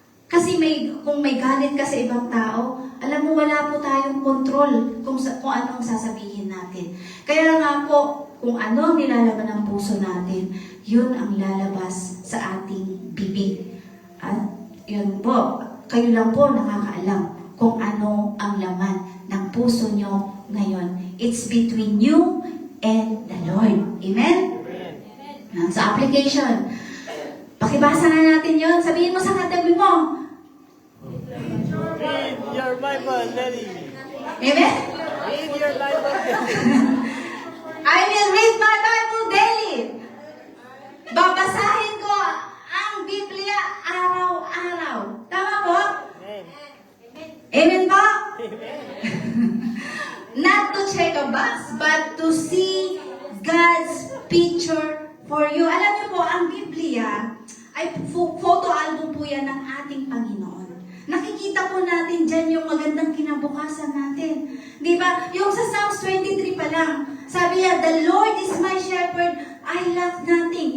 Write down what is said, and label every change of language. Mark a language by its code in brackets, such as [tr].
[tl] Kasi kung may galit ka sa ibang tao, alam mo wala po tayong control kung anong sasabihin natin. Kaya nga po, kung ano ang nilalaman ng puso natin, yun ang lalabas sa ating bibig. At yun po, kayo lang po nakakaalam kung ano ang laman ng puso nyo ngayon. [en] It's between you and the Lord. [tl] Amen? Sa application, pakibasa na natin yun. Sabihin mo sa katabi mo. [en] Read your Bible, Daddy. Amen? Read your Bible, Daddy. I will read my Bible daily. [tl] Babasahin ko ang Biblia araw-araw. Tama po? Amen. Amen po? Amen. [en] Not to check a box, but to see God's picture for you. [tl] Alam niyo po, ang Biblia ay photo album po yan ng ating Panginoon. Nakikita po natin dyan yung magandang kinabukasan natin. Di ba? Yung sa Psalms 23 pa lang, sabi niya, [en] the Lord is my shepherd, I lack nothing.